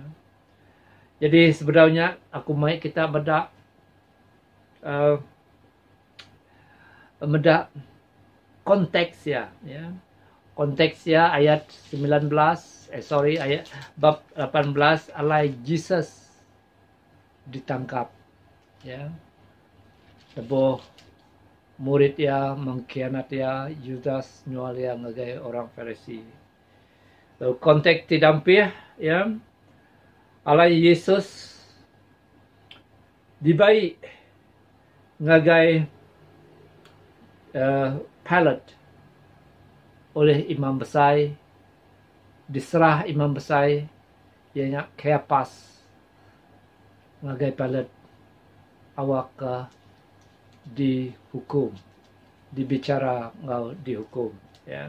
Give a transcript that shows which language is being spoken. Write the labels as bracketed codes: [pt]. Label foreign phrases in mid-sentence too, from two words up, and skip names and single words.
[iba] Jadi sebenarnya aku mai kita bedak konteks ya. Konteks ya ayat 19 ayat bab 18 alai Jesus ditangkap ya. Lebo murid ya mengkhianat ya Yudas nyual ya ngagai orang Farisi. Lalu konteks didampir ya alai Yesus dibaik ngagai Pilat oleh imam besar, diserah imam besar ianya Caiaphas ngagai Pilat awak dihukum, dibicara ngau dihukum ya.